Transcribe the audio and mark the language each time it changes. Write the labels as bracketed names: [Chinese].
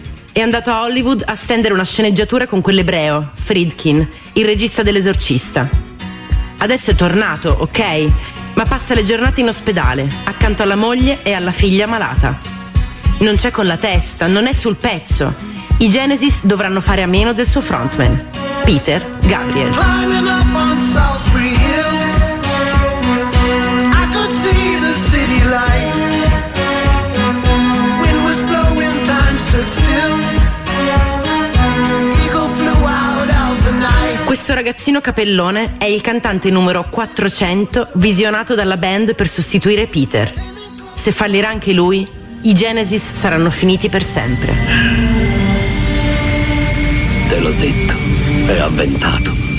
[Italian] È andato a Hollywood a stendere una sceneggiatura con quell'ebreo, Friedkin, il regista dell'Esorcista. Adesso è tornato, ok, ma passa le giornate in ospedale, accanto alla moglie e alla figlia malata. Non c'è con la testa, non è sul pezzo. I Genesis dovranno fare a meno del suo frontman, Peter Gabriel. [English] Climbing up on Salisbury Hill, I could see the city light. Wind was blowing, time stood still. Eagle flew out of the night. [Italian] Questo ragazzino capellone è il cantante numero 400 visionato dalla band per sostituire Peter. Se fallirà anche lui, i Genesis saranno finiti per sempre. Te l'ho detto, è avventato.